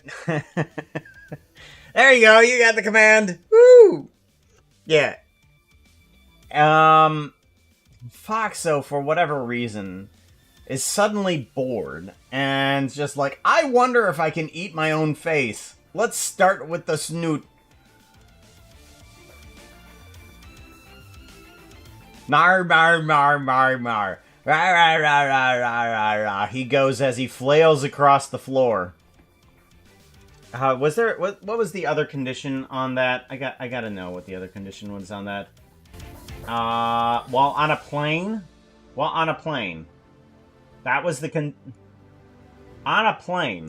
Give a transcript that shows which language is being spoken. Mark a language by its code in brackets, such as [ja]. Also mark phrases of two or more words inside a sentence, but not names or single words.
[en] There you go, you got the command. Woo! Yeah. Foxo, for whatever reason, is suddenly bored, and just like, I wonder if I can eat my own face. Let's start with the snoot. Mar, mar, mar, mar, mar. Rah, rah, rah, rah, rah, rah, rah. He goes as he flails across the floor. Was there... What was the other condition on that? I gotta know what the other condition was on that. While on a plane? While on a plane. That was the on a plane.